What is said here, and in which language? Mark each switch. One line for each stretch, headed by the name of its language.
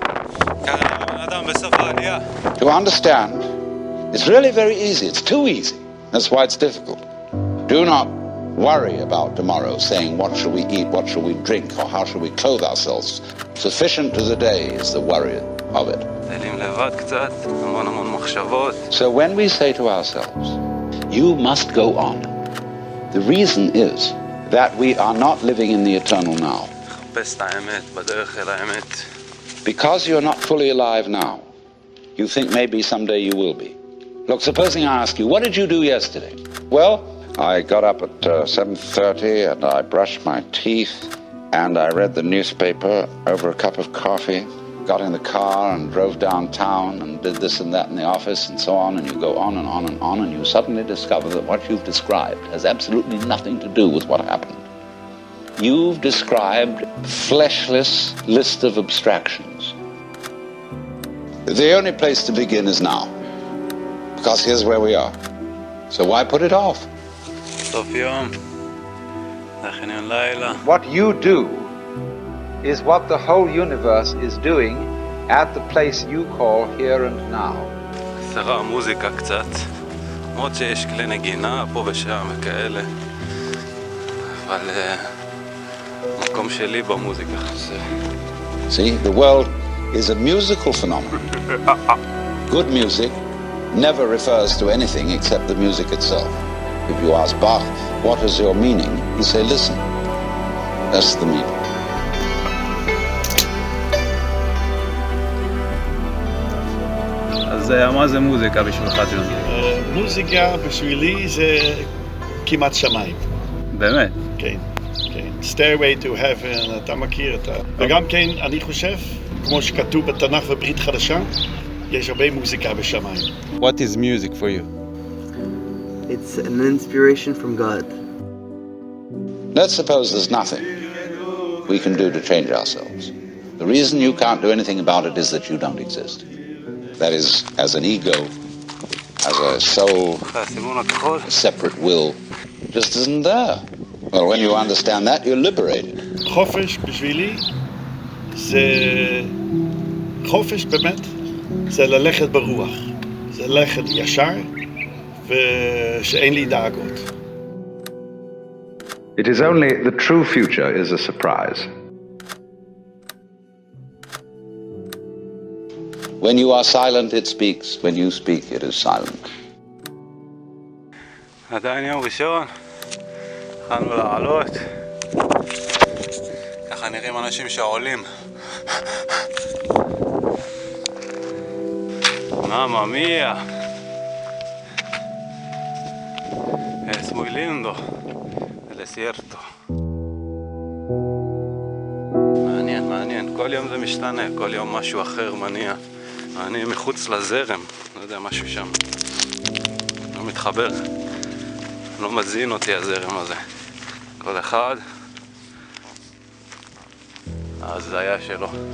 English: To understand, it's really very easy. It's too easy. That's why it's difficult. Do not worry about tomorrow, saying what shall we eat, what shall we drink, or how shall we clothe ourselves. Sufficient to the day is the worry of it.
Hebrew: טיילים לבד קצת, המון המון מחשבות.
English: So when we say to ourselves, you must go on, the reason is that we are not living in the eternal now.
Hebrew: לחפש את האמת, בדרך אל האמת.
English: Because you're not fully alive now, you think maybe someday you will be. Look, supposing I ask you, what did you do yesterday? Well, I got up at 7:30 and I brushed my teeth and I read the newspaper over a cup of coffee, got in the car and drove downtown and did this and that in the office and so on, and you go on and on and on, and you suddenly discover that what you've described has absolutely nothing to do with what happened. You've described a fleshless list of abstractions. The only place to begin is now, because here's where we are. So why put it off?
Hebrew: סוף יום, זה חניון לילה.
English: What you do is what the whole universe is doing at the place you call here and now.
Hebrew: חסרה מוזיקה קצת, למרות שיש כלי נגינה פה ושם וכאלה, אבל מקום שלי במוזיקה חסר.
English: See, the world is a musical phenomenon. Good music never refers to anything except the music itself. If you ask Bach, what is your meaning? You say, listen. That's the meaning.
Hebrew: אז מה זה מוזיקה בשבילך, ג'ון? מוזיקה בשבילי זה כמעט שמיים. באמת? כן, כן. Stairway to Heaven, אתה מכיר את ה... וגם כן, אני חושב, כמו שכתוב בתנ"ך וברית חדשה, יש הרבה מוזיקה בשמיים.
English: What is music for you? It's an inspiration from God. Let's suppose there's nothing we can do to change ourselves. The reason you can't do anything about it is that you don't exist. That is, as an ego, as a soul, a separate will, just isn't there. Well, when you understand that, you're liberated.
Hebrew: חופש בשבילי זה... חופש באמת זה ללכת ברוח. זה ללכת ישר ושאין לי דאגות.
English: It is only the true future is a surprise. When you are silent, it speaks. When you speak, it is silent.
Hebrew: עדיין יום ראשון, התחלנו לעלות, ככה נראים אנשים שעולים.
Italian: מאמה מיה,
Spanish: es muy lindo el desierto.
Hebrew: מעניין, מעניין, כל יום זה משתנה, כל יום משהו אחר מניע. אני מחוץ לזרם, לא יודע, משהו שם לא מתחבר, לא מזין אותי הזרם הזה. כל אחד ההזיה שלו.